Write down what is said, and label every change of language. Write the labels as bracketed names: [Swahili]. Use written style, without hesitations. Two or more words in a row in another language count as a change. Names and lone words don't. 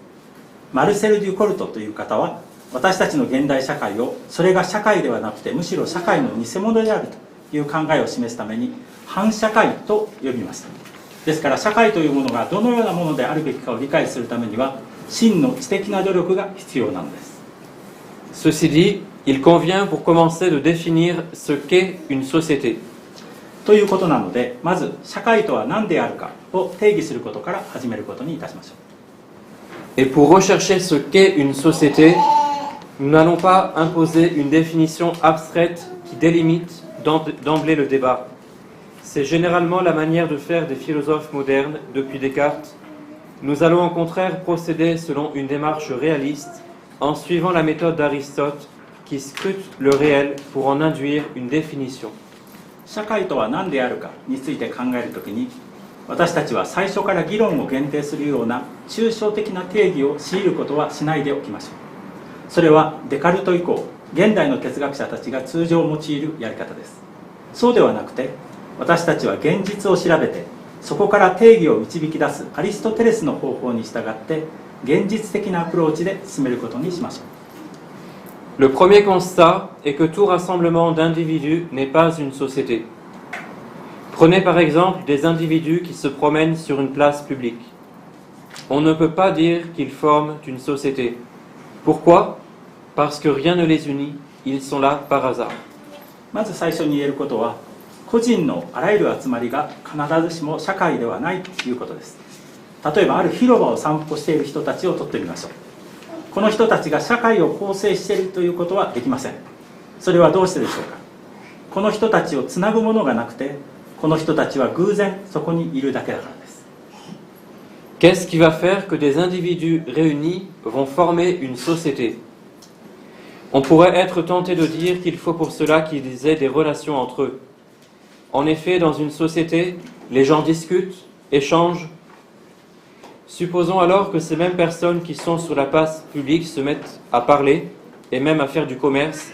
[Japanese] マルセル・デュコルトという方は私たちの現代社会をそれが社会ではなくてむしろ社会の偽物であるという考えを示すために反社会と呼びました。ですから社会というものがどのようなものであるべきかを理解するためには真の知的な努力が必要なのです。 [French] Ceci dit, il convient pour commencer de définir ce qu'est une société. [Japanese] ということなのでまず社会とは何であるかを定義することから始めることにいたしましょう。 [French] Et pour rechercher ce qu'est une société, nous n'allons pas imposer une définition abstraite qui délimite d'emblée le débat. C'est généralement la manière de faire des philosophes modernes depuis Descartes. Nous allons au contraire procéder selon une démarche réaliste en suivant la méthode d'Aristote qui scrute le réel pour en induire une définition. [Japanese] 社会とは何であるかについて考えるときに私たちは最初から議論を限定するような抽象的な定義を強いることはしないでおきましょう。それはデカルト以降現代の哲学者たちが通常用いるやり方です。そうではなくて私たちは現実を調べてそこから定義を導き出すアリストテレスの方法に従って現実的なアプローチで進めることにしましょう。 [French] Le premier constat est que tout rassemblement d'individus n'est pas une société. Prenez par exemple des individus qui se promènent sur une place publique. On ne peut pas dire qu'ils forment une société. Pourquoi? Parce que rien ne les unit, ils sont là par hasard. [Japanese] まず最初に言えることは個人のあらゆる集まりが必ずしも社会ではないということです。例えばある広場を散歩している人たちをとってみましょう。この人たちが社会を構成しているということはできません。それはどうしてでしょうか。この人たちをつなぐものがなくてこの人たちは偶然そこにいるだけだからです。 [French] Qu'est-ce qui va faire que des individus réunis vont former une société? On pourrait être tenté de dire qu'il faut pour cela qu'ils aient des relations entre eux. En effet, dans une société, les gens discutent, échangent. Supposons alors que ces mêmes personnes qui sont sur la place publique se mettent à parler et même à faire du commerce.